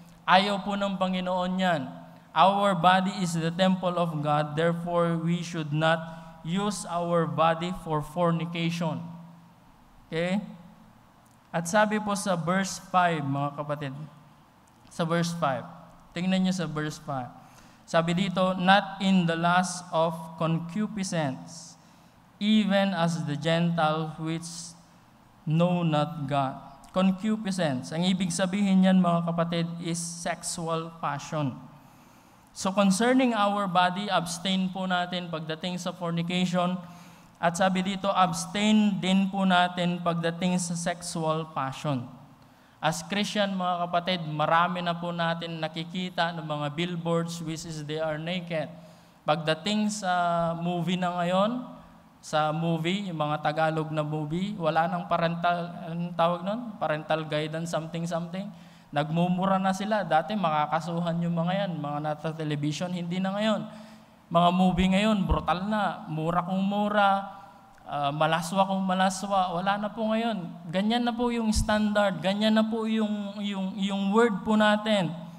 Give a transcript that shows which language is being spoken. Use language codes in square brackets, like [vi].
[tl] Ayaw po ng Panginoon yan. [en] Our body is the temple of God, therefore we should not use our body for fornication. Okay? [tl] At sabi po sa verse 5, mga kapatid, sa verse 5, tingnan niyo sa verse 5. [en] Sabi dito, not in the lust of concupiscence, even as the Gentile which know not God. [tl] Concupiscence, ang ibig sabihin niyan, mga kapatid, [en] is sexual passion. So concerning our body, abstain [tl] po natin pagdating sa [en] fornication. [tl] At sabi dito, abstain din po natin pagdating sa sexual passion. [en] As Christian, [tl] mga kapatid, marami na po natin nakikita ng mga billboards [en] which is they are naked. [tl] Pagdating sa movie na ngayon, sa movie, yung mga Tagalog na movie, wala nang parental, anong tawag nun? [en] Parental guidance, something. [tl] Nagmumura na sila. Dati makakasuhan yung mga yan, mga nasa television, hindi na ngayon. Mga movie ngayon, brutal na, mura kung mura, malaswa kung malaswa, wala na po ngayon. Ganyan na po yung standard, ganyan na po yung word po natin.